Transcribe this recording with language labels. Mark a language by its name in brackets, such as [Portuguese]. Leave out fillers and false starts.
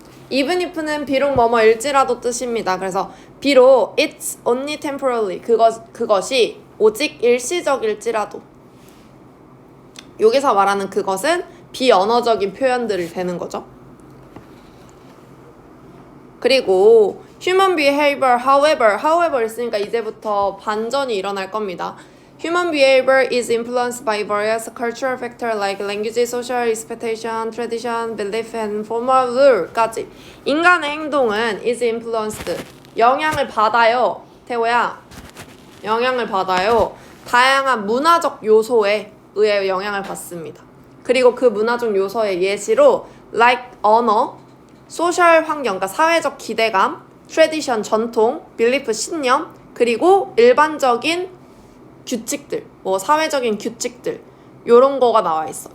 [Korean] even if는 비록 뭐뭐일지라도 뜻입니다. 그래서 비록 [English] it's only temporarily, [Korean] 그것이 오직 일시적일지라도. 여기서 말하는 그것은 비언어적인 표현들이 되는 거죠. 그리고 human behavior, however 있으니까 이제부터 반전이 일어날 겁니다. [English] Human behavior is influenced by various cultural factors like language, social expectation, tradition, belief, and formal rule까지. [Korean] 인간의 행동은 is influenced, 영향을 받아요. 태호야, 영향을 받아요. 다양한 문화적 요소에 의해 영향을 받습니다. 그리고 그 문화적 요소의 예시로 like 언어, 소셜 환경, 그러니까 사회적 기대감, 트래디션, 전통, 빌리프, 신념, 그리고 일반적인 규칙들, 뭐 사회적인 규칙들, 요런 거가 나와 있어.